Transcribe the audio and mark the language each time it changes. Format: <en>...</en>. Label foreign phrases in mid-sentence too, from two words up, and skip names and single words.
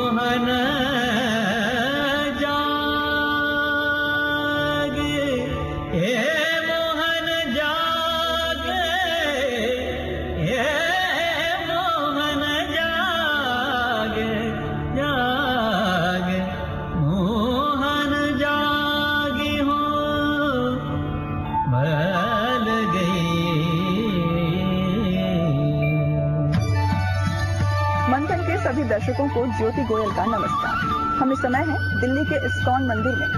<hi>मोहन जागे, हे मोहन जागे, हे मोहन जागे, जागे मोहन जागी हो बल गई। मंथन के सभी दर्शकों को ज्योति गोयल का नमस्कार। हमें समय है दिल्ली के इस्कॉन मंदिर में।</hi>